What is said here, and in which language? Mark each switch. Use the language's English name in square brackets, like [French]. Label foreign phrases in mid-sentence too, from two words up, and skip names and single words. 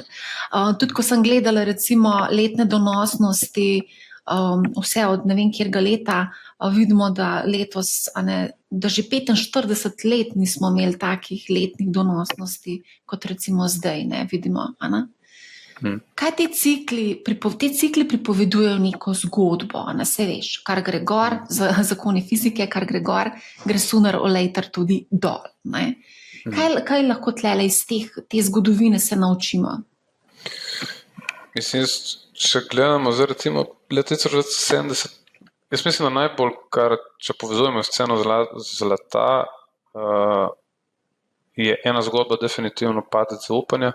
[Slovenian] Tudi ko sem gledala recimo letne donosnosti, vse od ne vem kjerga leta, vidimo, da letos, da že 45 let nismo imeli takih letnih donosnosti, kot recimo zdaj, ne, vidimo. Kaj te cikli pripovedujejo neko zgodbo, se veš, kar gre gor, zakoni fizike, kar gre gor, gre [English] sooner or later [Slovenian] tudi dol. Ne. Kaj lahko tlele iz te zgodovine se naučimo? Mislim, če gledamo zdaj recimo leta 1970, jaz mislim, da najbolj, kar če povezujemo s ceno zlata, je ena zgodba definitivno padec zaupanja.